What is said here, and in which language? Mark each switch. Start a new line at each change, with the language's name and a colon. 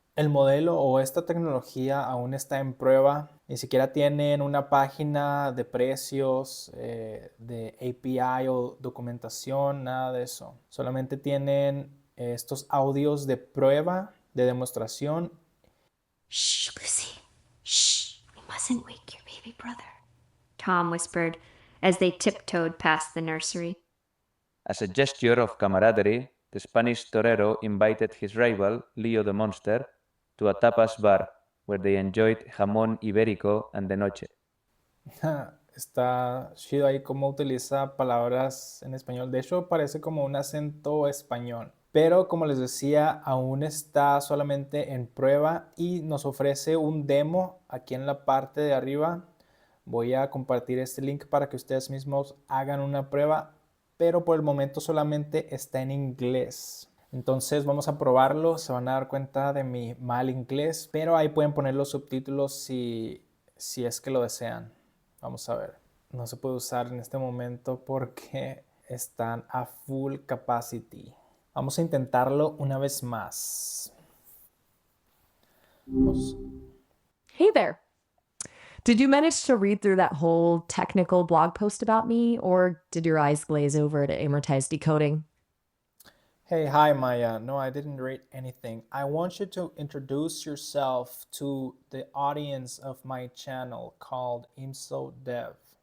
Spanish: El modelo o esta tecnología aún está en prueba. Ni siquiera tienen una página de precios, de API o documentación, nada de eso. Solamente tienen estos audios de prueba, de demostración. Shh, Lucy. Shh.
English: We mustn't wake your baby brother, Tom whispered as they tiptoed past the nursery. As a gesture of camaraderie, the Spanish torero invited his rival, Leo the Monster, to a tapas bar, where they enjoyed jamón ibérico and de noche.
Spanish: Está chido ahí cómo utiliza palabras en español. De hecho, parece como un acento español. Pero como les decía, aún está solamente en prueba y nos ofrece un demo aquí en la parte de arriba. Voy a compartir este link para que ustedes mismos hagan una prueba, pero por el momento solamente está en inglés. Entonces vamos a probarlo, se van a dar cuenta de mi mal inglés, pero ahí pueden poner los subtítulos si es que lo desean. Vamos a ver. No se puede usar en este momento porque están a
English: full capacity.
Spanish: Vamos a intentarlo una vez más. Vamos.
English: Hey there. Did you manage to read through that whole technical blog post about me, or did your eyes glaze over to amortized decoding? Hey, hi Maya. No, I didn't read anything. I want you to introduce yourself to the audience of my channel called IMSO Dev.